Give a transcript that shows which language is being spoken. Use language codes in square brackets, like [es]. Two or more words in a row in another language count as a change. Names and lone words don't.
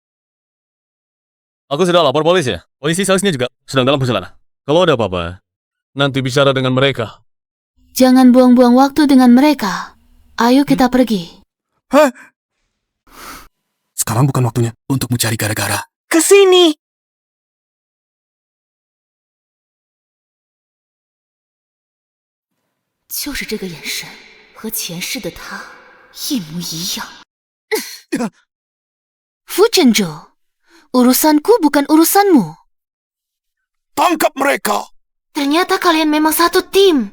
[id] Aku sudah lapor polisi ya. Polisi seharusnya juga sedang dalam perjalanan. Kalau ada apa-apa, nanti bicara dengan mereka. Jangan buang-buang waktu dengan mereka. Ayo kita pergi. Hah? Sekarang bukan waktunya untuk mencari gara-gara. Kesini. [zh] 就是这个眼神，和前世的他一模一样。扶珍珠， [id] Urusanku bukan urusanmu. Tangkap mereka! Ternyata kalian memang satu tim.